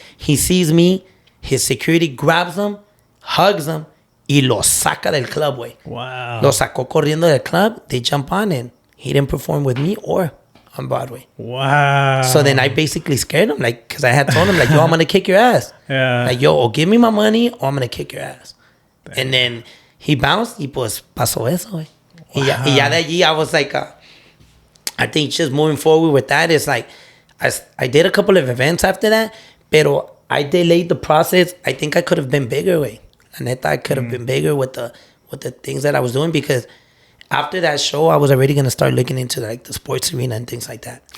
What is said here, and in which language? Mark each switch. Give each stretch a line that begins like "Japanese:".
English: He sees me. His security grabs him, hugs him,
Spanish: y lo saca del club, güey.
English: Wow.
Spanish: Lo sacó corriendo del club.
English: They jump on, and he didn't perform with me or on Broadway. Wow. So then I basically scared him, like, because I had told him, like, yo, I'm going to kick your ass. Yeah. Like, yo, or give me my money or I'm going to kick your ass. Damn. And then he bounced,
Spanish: y pues pasó eso, güey.
English: Wow.
Spanish: Y ya de allí,
English: I was like, I think just moving forward with that is like, I did a couple of events after that, pero I delayed the process. I think I could have been bigger, way.
Spanish: La neta,
English: I could have been bigger with the things that I was doing, because after that show, I was already gonna start looking into like the sports arena and things like that.